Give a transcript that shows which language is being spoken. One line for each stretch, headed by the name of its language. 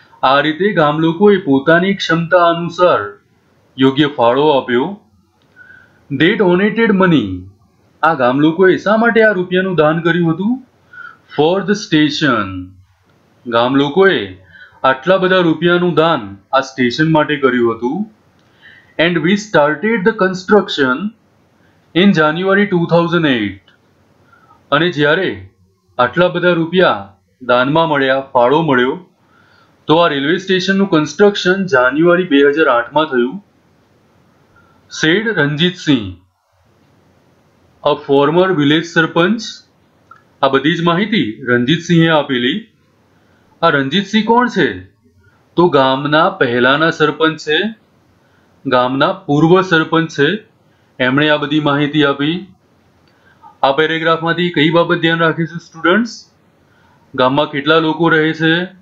Gujarati: આ રીતે ગામ લોકોએ પોતાની ક્ષમતા અનુસાર યોગ્ય ફાળો આપ્યો.
English: They donated money.
Gujarati: આ ગામ લોકોએ શા માટે આ રૂપિયાનું દાન કર્યું હતું?
English: For the station.
Gujarati: ગામ લોકોએ આટલા બધા રૂપિયાનું દાન આ સ્ટેશન માટે કર્યું હતું.
English: And we started the construction in January 2008.
Gujarati: અને જ્યારે આટલા બધા રૂપિયા દાનમાં મળ્યા, ફાળો મળ્યો, તો આ રેલવે સ્ટેશનનું કન્સ્ટ્રક્શન જાન્યુઆરી 2008માં થયું.
English: Said Ranjit Singh, a former village sarpanch.
Gujarati: આ બધી જ માહિતી રંજીત સિંહે આપેલી. આ રંજીત સિંહ કોણ છે? તો ગામના પહેલાના સરપંચ છે. ગામના પૂર્વ સરપંચ છે, એમણે આ બધી માહિતી આપી. આ પેરેગ્રાફમાંથી કઈ બાબત ધ્યાન રાખીશું સ્ટુડન્ટ્સ? ગામમાં કેટલા લોકો રહે છે?